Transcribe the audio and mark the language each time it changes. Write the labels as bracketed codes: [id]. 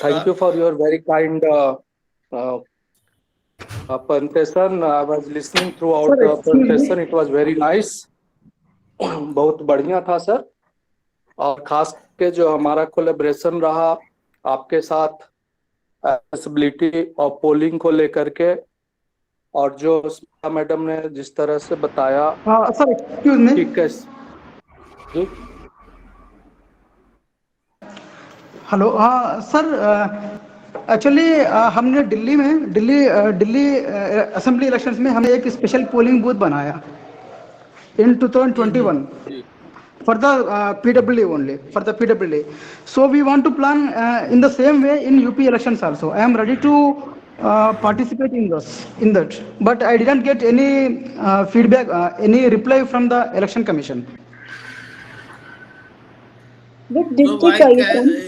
[en] thank you for your very kind presentation. I was listening throughout the presentation. It was very nice. [hi] बहुत बढ़िया था sir, और खास के जो हमारा कोलैबोरेशन रहा आपके साथ एक्सेसिबिलिटी और पोलिंग को लेकर के, और जो मैडम ने जिस तरह से बताया सर एक्सक्यूज मी। ठीक है जी। हेलो। हाँ सर, एक्चुअली हमने दिल्ली असेंबली इलेक्शंस में हमने एक स्पेशल पोलिंग बूथ बनाया [en] in 2021 for the PWD [hi] only, for the PWD. [en] So we want to plan in the same way in UP elections also. I am ready to participate in that, but I didn't get any feedback, any reply from the election commission. Which district are you from?